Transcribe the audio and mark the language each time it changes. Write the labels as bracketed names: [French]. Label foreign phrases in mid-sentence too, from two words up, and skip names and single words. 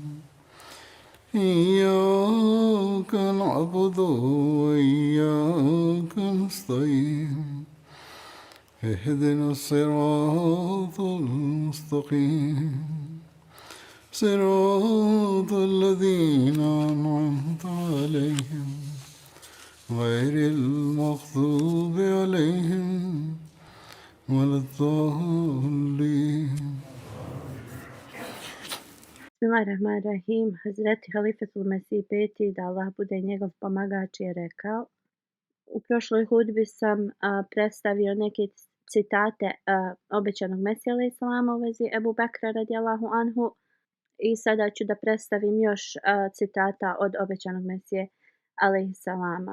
[Arabic] إياك نعبد وإياك نستعين اهدنا الصراط المستقيم صراط الذين أنعمت عليهم غير المغضوب عليهم ولا الضالين. بسم الله الرحمن الرحيم. [Bosnian] Hazreti Halifatul Mesih peti, da Allah bude njegov pomagač, je rekao: U prošloj hudbi sam predstavio neke citate obećanog Mesija alejhi selama u vezi Ebu Bekra [Arabic] رضي الله عنه [Bosnian] i sada ću da predstavim još citata od obećanog Mesije alejhi selama.